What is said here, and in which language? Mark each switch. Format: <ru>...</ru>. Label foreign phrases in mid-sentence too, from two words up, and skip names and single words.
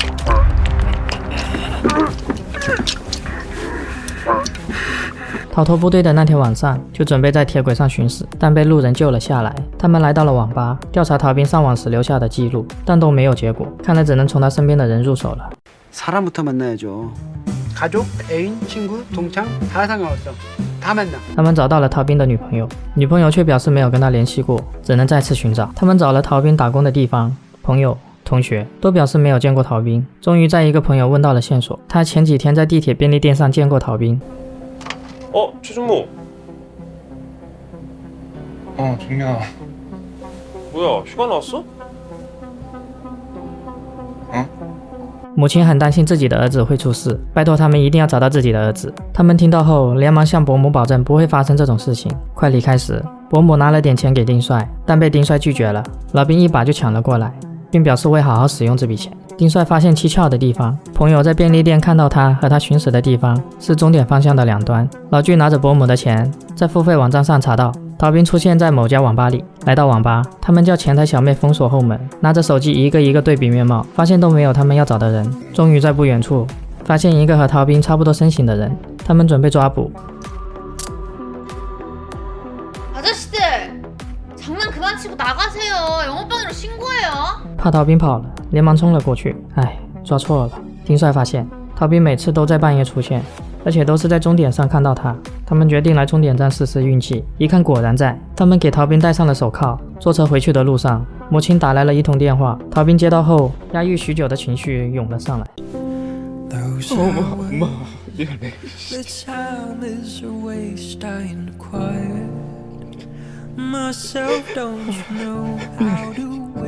<zh>逃脱部队的那天晚上，就准备在铁轨上巡视，但被路人救了下来。他们来到了网吧，调查逃兵上网时留下的记录，但都没有结果，看来只能从他身边的人入手了。</zh> <ko>가족, 애인, 친구, 동창 다 상관없어. 다 만나.</ko> <zh>他们找到了逃兵的女朋友，女朋友却表示没有跟他联系过，只能再次寻找。他们找了逃兵打工的地方，朋友、同学都表示没有见过逃兵。终于在一个朋友问到了线索，他前几天在地铁便利店上见过逃兵。</zh> <ko>최준모. 종민아. 뭐야, 휴가 나왔어?</ko> <zh>母亲很担心自己的儿子会出事，拜托他们一定要找到自己的儿子。他们听到后连忙向伯母保证不会发生这种事情。快离开时，伯母拿了点钱给丁帅，但被丁帅拒绝了。老兵一把就抢了过来，并表示会好好使用这笔钱。丁帅发现蹊跷的地方，朋友在便利店看到他和他巡视的地方是终点方向的两端。老巨拿着伯母的钱，在付费网站上查到逃兵出现在某家网吧里。来到网吧，他们叫前台小妹封锁后门，拿着手机一个一个对比面貌，发现都没有他们要找的人。终于在不远处发现一个和逃兵差不多身形的人，他们准备抓捕。</zh> <ko>아저씨들! 장난 그만 치고 나가세요. 영업방해로 신고해요.</ko> <zh>怕逃兵跑了，连忙冲了过去。唉，抓错了。丁帅发现逃兵每次都在半夜出现，而且都是在终点上看到他。他们决定来终点站试试运气，一看果然在。他们给逃兵戴上了手铐。坐车回去的路上，母亲打来了一通电话。逃兵接到后，压抑许久的情绪涌了上来。</zh> <ko>엄마, 미안해.</ko> <en>Myself, don't you know how to</en>